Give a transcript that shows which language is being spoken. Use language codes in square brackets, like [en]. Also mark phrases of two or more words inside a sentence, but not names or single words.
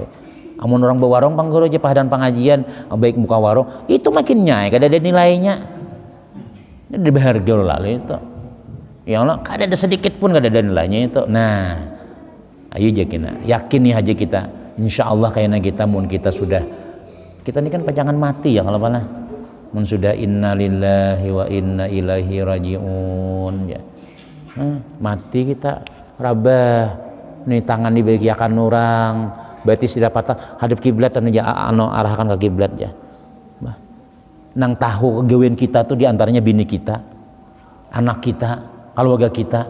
[bjn] Amun orang bewarung panggoro aja pahadan pengajian baik muka warung itu makin nyai kada ada nilainya ada berharga lah itu [ar] يا الله [bjn] kada ada sedikit pun kada ada nilainya itu. Nah ayo yakin nih aja kita insyaallah kayaknya kita mun kita sudah kita ini kan pajangan mati ya kalau mana mun sudah [ar] إنا لله وإنا إليه راجعون [bjn] ya mati kita rabah nih tangan dibagiakan orang berarti sudah patah hadap kiblat dan arahkan ke kiblat ya nang tahu kegawean kita tuh diantaranya bini kita, anak kita, keluarga kita.